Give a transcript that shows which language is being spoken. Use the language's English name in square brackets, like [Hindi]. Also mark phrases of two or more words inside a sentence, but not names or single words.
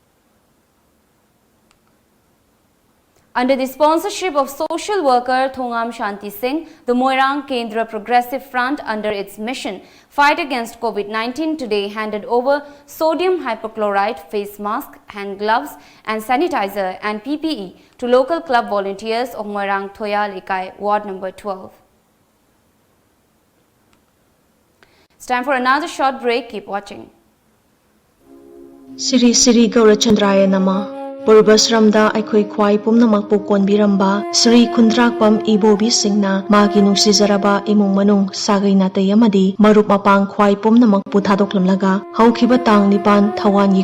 [English] Under the sponsorship of social worker Thongam Shanti Singh, the Moirang Kendra Progressive Front, under its mission Fight Against COVID-19, today handed over sodium hypochlorite face mask, hand gloves and sanitizer and PPE to local club volunteers of Moirang Thoya Lekai, Ward Number 12. It's time for another short break. Keep watching. [Sanskrit] Siri Siri Gaurachandraya Nama. [Manipuri] Purvasramda aikhoi khwai pumnamakpu konbiramba Sri Khundrakpam Ibobi Singna magi nungsizaraba imung manung sagai natai amadi marup mapang khwai pumnamakpu thadoklamlaga haukiba tang nipan thawangi